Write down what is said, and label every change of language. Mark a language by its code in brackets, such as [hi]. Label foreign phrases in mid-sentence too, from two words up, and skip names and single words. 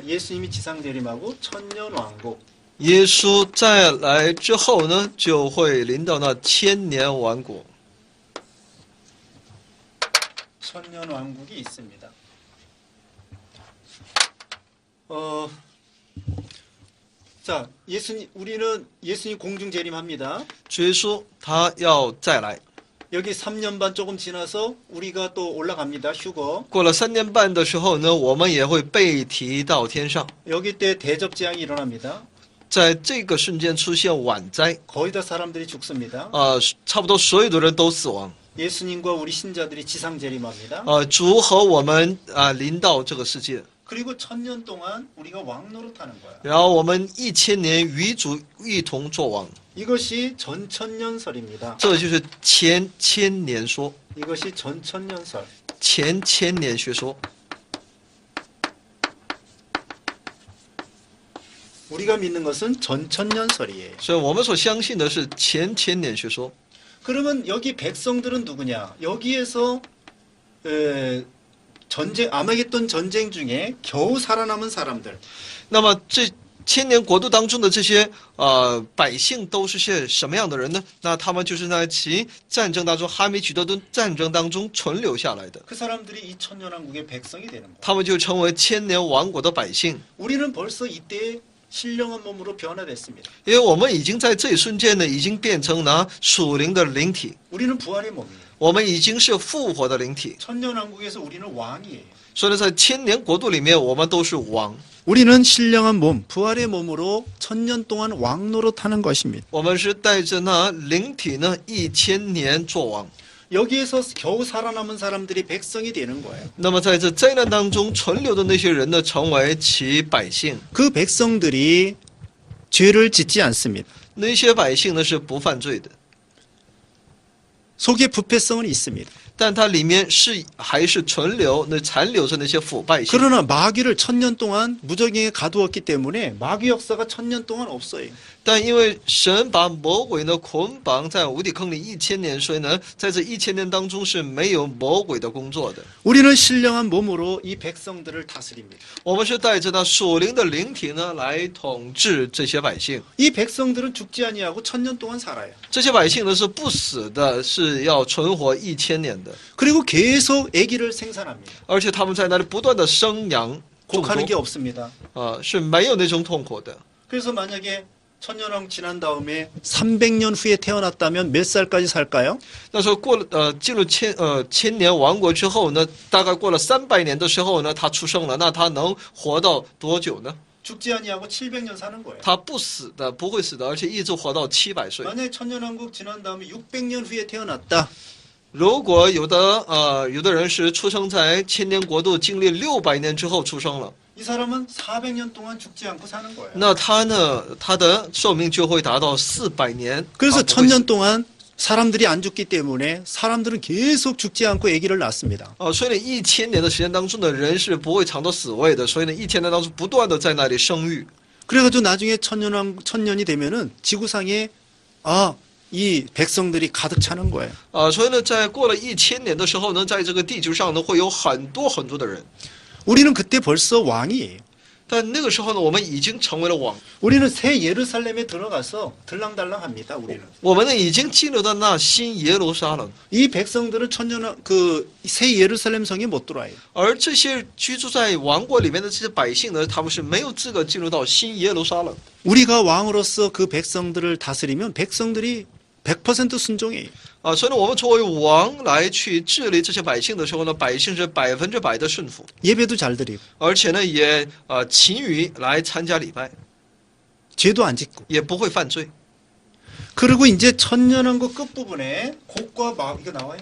[ko] 예수님이 지상 재림하고 천년 왕국. [zh] 耶稣再来之后呢，就会临到那千年王国。 [ko] 천년 왕국이 있습니다. 어, 자, 우리는 예수님 공중 재림합니다. [zh] 主耶稣他要再来， [ko] 여기 3년 반 조금 지나서 우리가 또 올라갑니다. 휴거. [zh] 过了3年半的时候呢，我们也会被提到天上。 [ko] 여기 때 대접재앙이 일어납니다. [zh] 在这个瞬间出现晚灾， [ko] 거의 다 사람들이 죽습니다. [zh] 差不多所有的人都死亡。 [ko] 예수님과 우리 신자들이 지상 재림합니다. [zh] 主和我们临到这个世界， [ko] 그리고 1000년 동안 우리가 왕 노릇하는 거야. [zh] 然后我们1000年与主一同作王， [ko] 이것이 전천년설입니다. [zh] 这就是千年说， [ko] 이것이 전천년설. [zh] 千年学说。 [ko] 우리가 믿는 것은 전천년설이에요. [zh] 所以我们所相信的是千年学说。 [ko] 그러면 여기 백성들은 누구냐? 여기에서 아마겟돈 전쟁 중에 겨우 살아남은 사람들. [zh] 那么这千年国度当中的这些百姓都是些什么样的人呢？那他们就是在其战争当中哈米许多顿战争当中存留下来的， [ko] 그 사람들이 이 천년왕국의 백성이 되는 거예요. [zh] 他们就成为千年王国的百姓。 [ko] 우리는 벌써 이때 신령한 몸으로 변화됐습니다. [zh] 因为我们已经在这一瞬间呢，已经变成了属灵的灵体， [ko] 우리는 부활의 몸이에요. [zh] 我们已经是复活的灵体。 [ko] 천년왕국에서 우리는 왕이에요. [zh] 所以呢，在千年国度里面，我们都是王， [ko] 우리는 신령한 몸, 부활의 몸으로 1000년 동안 왕 노릇하는 것입니다. [zh] 我们是带着那灵体呢1000年做王。 [ko] 여기에서 겨우 살아남은 사람들이 백성이 되는 거예요. [zh] 那么在这灾难当中存留的那些人呢，成为其百姓。 [ko] 그 백성들이 죄를 짓지 않습니다. [zh] 那些百姓呢是不犯罪的， [ko] 속에 부패성은 있습니다. [zh] 但它里面还是残留着那些腐败性。 [ko] 그러나 마귀를 1000년 동안 무적행에 가두었기 때문에 마귀 역사가 1000년 동안 없어요. [zh] 但因为神把魔鬼呢捆绑在无底坑里1000年，所以呢，在这1000年当中是没有魔鬼的工作的。 [ko] 우리는 신령한 몸으로 이 백성들을 다스립니다. [zh] 我们是带着那属灵的灵体呢来统治这些百姓。 [ko] 이 백성들은 죽지 아니하고 1000년 동안 살아요. [zh] 这些百姓呢是不死的，是要存活1000年的， [ko] 그리고 계속 아기를 생산합니다. [zh] 而且他们在那里不断的生养种 [ko] 곡하는 게 [zh] 族， [ko] 없습니다. [zh] 是没有那种痛苦的。 [ko] 그래서 만약에 천년왕 지난 다음에 300년 후에 태어났다면 몇 살까지 살까요? [zh] 那时候过了进入千年王国之后呢，大概过了300年的时候呢，他出生了，那他能活到多久呢？ [ko] 죽지 아니하고 700년 사는 거예요. [zh] 他不死的，不会死的，而且一直活到700岁。 [ko] 만약에 천년왕국 지난 다음에 600년 후에 태어났다. [zh] 如果有的人是出生在千年国度，经历600年之后出生了， [ko] 이 사람은 400년 동안 죽지 않고 사는 거예요. [zh] 那他呢，他的寿命就会达到400年。 [ko] 그래서 [zh] 他不会死 [ko] 1000년 동안 사람들이 안 죽기 때문에 사람들은 계속 죽지 않고 아기를 낳습니다. [zh] 所以呢，1000年的时间当中的人是不会尝到死味的，所以呢，1000年当中不断的在那里生育。 [ko] 그래가지고 나중에 천년이 되면은 지구상에 이 백성들이 가득 차는 거예요. [zh] 所以呢，在过了1000年的时候呢，在这个地球上呢，会有很多的人。 [ko] 우리는 그때 벌써 왕이에요. [zh] 但那个时候呢，我们已经成为了王， [ko] 우리는 새 예루살렘에 들어가서 들랑달랑합니다. 우리는 [zh] 我们呢已经进入到那新耶路撒冷， [ko] 이 백성들은 새 예루살렘 성에 못 들어와요. [zh] 而这些居住在王国里面的这些百姓呢，他们是没有资格进入到新耶路撒冷。 [ko] 우리가 왕으로서 그 백성들을 다스리면 백성들이 100% 순종해요. [zh] 所以呢，我们作为王来去治理这些百姓的时候呢，百姓是100%的顺服， [ko] 예배도 잘 드리고 [zh] 而且呢也勤于来参加礼拜， [ko] 죄도 안 짓고. [zh] 也不会犯罪。 [ko] 그리고 이제 천년왕국 끝부분에 이거 나와요?